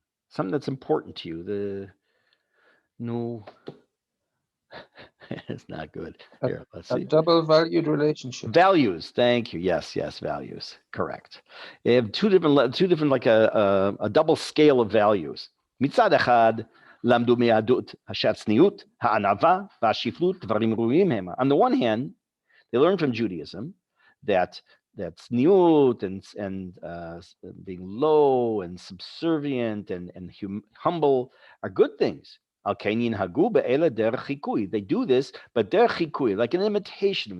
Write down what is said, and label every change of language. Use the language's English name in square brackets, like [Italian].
[English] Something that's important to you. It's not good. Here, let's see. A double valued relationship. Values. Thank you. Yes, values. Correct. They have two different like a double scale of values. [Hebrew] מצד אחד, למדו מיהדות שהצניעות, הענווה והשפלות דברים ראויים הם. [English] On the one hand, they learn from Judaism that tzniut and being low and subservient and humble are good things. They do this, but derech chikui, like an imitation.